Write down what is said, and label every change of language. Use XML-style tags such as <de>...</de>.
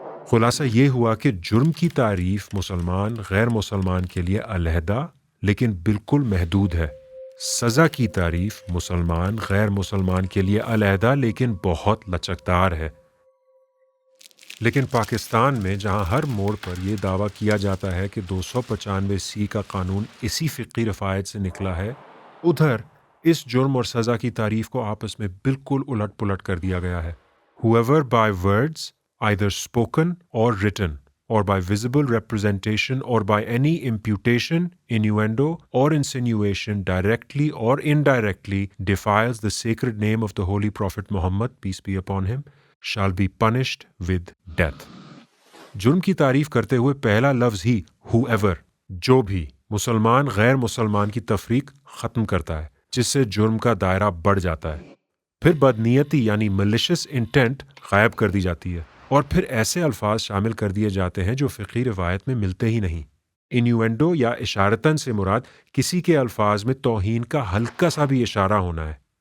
<ur>خلاصہ یہ ہوا کہ جرم کی تعریف مسلمان غیر مسلمان کے لیے علیحدہ لیکن بالکل محدود ہے، سزا کی تعریف مسلمان غیر مسلمان کے لیے علیحدہ لیکن بہت لچکدار ہے۔ لیکن پاکستان میں جہاں ہر موڑ پر یہ دعویٰ کیا جاتا ہے کہ 295C کا قانون اسی فقہی رفایت سے نکلا ہے، ادھر اس جرم اور سزا کی تعریف کو آپس میں بالکل الٹ پلٹ کر دیا گیا ہے۔</ur> <en>whoever by words, either spoken or written, or by visible representation, or by any imputation, innuendo, or insinuation, directly or indirectly, defiles the sacred name of the Holy Prophet Muhammad, peace be upon him, shall be punished with death.</en> <ur>جرم کی تعریف کرتے ہوئے پہلا لفظ ہی whoever، جو بھی، مسلمان غیر مسلمان کی تفریق ختم کرتا ہے، جس سے جرم کا دائرہ بڑھ جاتا ہے۔ پھر بدنیتی یعنی malicious intent غائب کر دی جاتی ہے، اور پھر ایسے الفاظ شامل کر دیے جاتے ہیں جو فقہی روایت میں ملتے ہی نہیں۔ انیوینڈو یا اشارتاً سے مراد کسی کے الفاظ میں توہین کا ہلکا سا بھی اشارہ ہونا ہے،</ur>